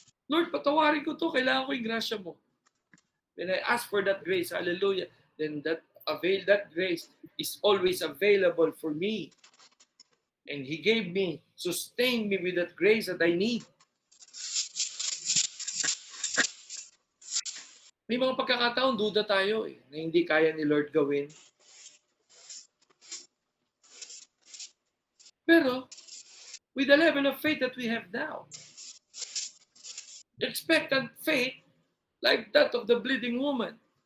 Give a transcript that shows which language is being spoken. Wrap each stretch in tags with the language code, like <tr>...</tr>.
<tl>Lord, patawarin ko to. Kailangan ko yung grasya mo.</tl> <en>When I ask for that grace, hallelujah, then that grace is always available for me. And He gave me, sustained me with that grace that I need.</en> <tl>May mga pagkakataon, duda tayo na hindi kaya ni Lord gawin.</tl> <en>Pero, with the level of faith that we have now, expectant faith like that of the bleeding woman.</en>